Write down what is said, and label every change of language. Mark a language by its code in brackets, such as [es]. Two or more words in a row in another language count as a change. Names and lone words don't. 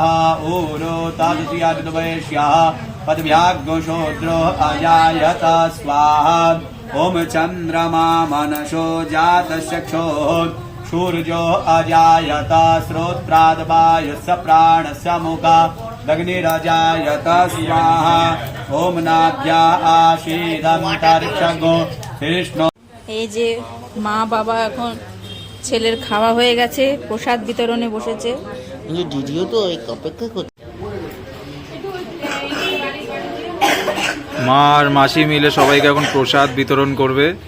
[sa] ऊरो तदस्यद्वैष्यः पदव्याग्शूद्रो अजायत स्वाहा ॐ चन्द्रमा मनसो जातचक्षुः सूर्यो अजायत श्रोत्राद्वायुस्य प्राणस्य मुखादग्निरजायत स्वाहा ॐ नाभ्या आसीदन्तरिक्षगो कृष्ण। [bn] এই যে মা বাবা এখন ছেলের খাওয়া হয়ে গেছে, প্রসাদ বিতরণে বসেছে। দিদিও তো অপেক্ষা করছে। মা আর মাসি মিলে সবাইকে এখন প্রসাদ বিতরণ করবে।